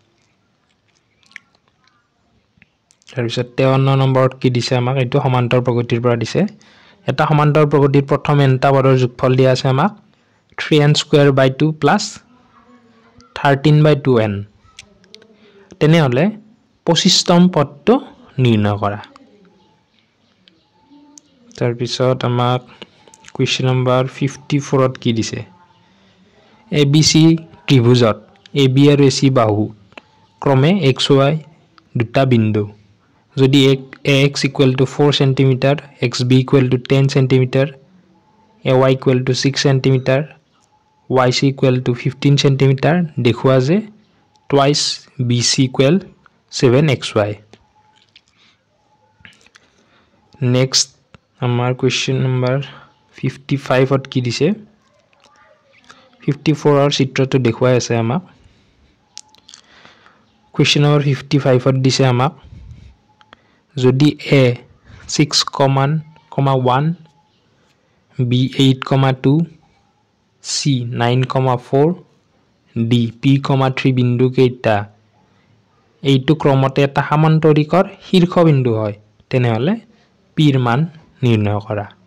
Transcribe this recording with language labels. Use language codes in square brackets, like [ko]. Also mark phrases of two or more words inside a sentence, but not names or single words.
[as] তাৰপিছত 53 নম্বৰত কি দিছে আমাক এটো সমান্তৰ প্ৰগতিৰ পৰা দিছে এটা সমান্তৰ প্ৰগতিৰ প্ৰথম এনটা পদৰ যোগফল দিয়া আছে আমাক [en] 3n square by 2 plus 13/2n [as] তেনে হলে 25তম পদটো নিৰ্ণয় কৰা তাৰ পিছত আমাক [en] question number [as] 54 ত কি দিছে ABC ত্ৰিভুজত AB আৰু AC বাহু ক্ৰমে xy দুটা বিন্দু যদি [en] ax equal to 4 cm xb equal to 10 cm ay equal to 6 cm yc equal to 15 cm [as] দেখুৱা যে [en] twice bc equal 7xy [as] next আমাৰ [en] question number [as] 55 ত কি দিছে 54 চিত্ৰটো দেখুৱাই আছে আমাক [en] question number [as] 55 ত দিছে আমাক যদি a 6,1 b 8,2 c 9,4 d p,3 বিন্দু কেইটা এইটো ক্ৰমতে এটা সমান্তৰিকৰ শীৰ্ষবিন্দু হয় তেনেহলে p ৰ মান নিৰ্ণয় কৰা